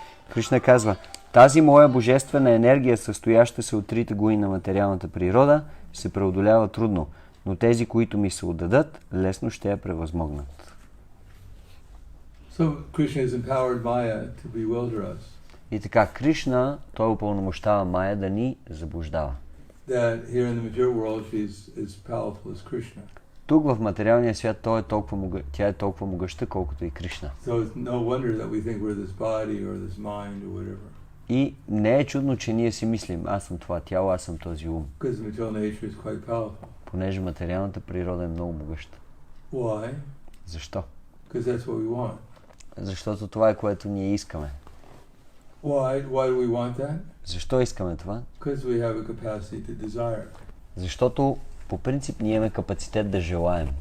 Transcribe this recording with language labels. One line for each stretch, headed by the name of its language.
Bulgarian: Кришна казва, тази моя божествена енергия, състояща се от трите гуни на материалната природа, се преодолява трудно, но тези, които ми се отдадат, лесно ще я превъзмогнат.
English: So Krishna has empowered Maya to be wilderness.
Bulgarian: И така, Кришна, той упълномощава Майя да ни заблуждава.
English: That here in the material world she's as powerful as Krishna.
Bulgarian: Тук в материалния свят тя е толкова могъща, колкото и Кришна.
English: So it's no wonder that we think we're this body or this mind or whatever.
Bulgarian: И не е чудно, че ние си мислим, аз съм това тяло, аз съм този ум.
English: Because the material nature is quite powerful.
Bulgarian: Понеже материалната природа е много могъща.
English: Why?
Bulgarian: Защо?
English: Because that's what we want.
Bulgarian: Защото това е, което ние искаме.
English: Why do we want that?
Bulgarian: Защо искаме това?
English: Because we have a capacity to desire.
Bulgarian: Защото по принцип ние имаме капацитет да желаем.